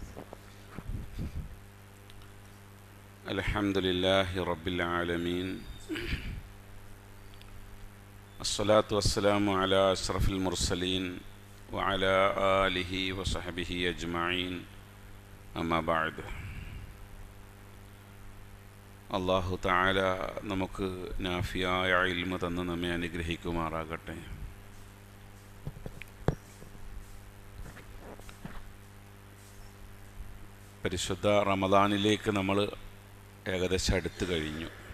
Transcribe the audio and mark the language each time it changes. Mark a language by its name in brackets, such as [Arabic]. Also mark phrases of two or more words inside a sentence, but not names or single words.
[Arabic] الحمد لله رب العالمين، الصلاة والسلام على أشرف المرسلين وعلى آله وصحبه أجمعين، أما بعد. [Malayalam] അല്ലാഹു തആല നമുക്ക് നാഫിയായ ഇൽമ തന്ന് നമ്മെ അനുഗ്രഹിക്കുമാറാകട്ടെ. പരിശുദ്ധ റമദാനിലേക്ക് നമ്മൾ ഏകദേശം അടുത്ത് കഴിഞ്ഞു.